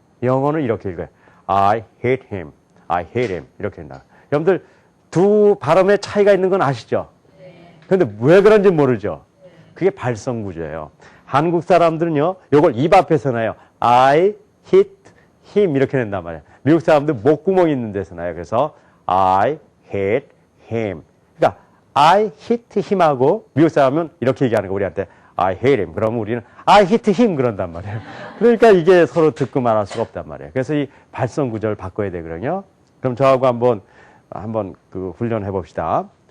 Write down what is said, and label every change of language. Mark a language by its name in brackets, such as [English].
[Korean] 영어는 이렇게 읽어요. [English] I hate him. I hate him. [Korean] 이렇게 된다. 여러분들 두 발음의 차이가 있는 건 아시죠? 그런데 왜 그런지 모르죠? 그게 발성 구조예요. 한국 사람들은요, 요걸 입 앞에서 나요. [English] I hit him. [Korean] 이렇게 낸단 말이에요. 미국 사람들 목구멍이 있는 데서 나요. 그래서 [English] I hate him. [Korean] 그러니까 [English] I hit him [Korean] 하고 미국 사람은 이렇게 얘기하는 거 우리한테 [English] I hate him. [Korean] 그러면 우리는 [English] I hit him [Korean] 그런단 말이에요. 그러니까 이게 서로 듣고 말할 수가 없단 말이에요. 그래서 이 발성 구조를 바꿔야 되거든요. 그럼 저하고 한번 그 훈련해 봅시다.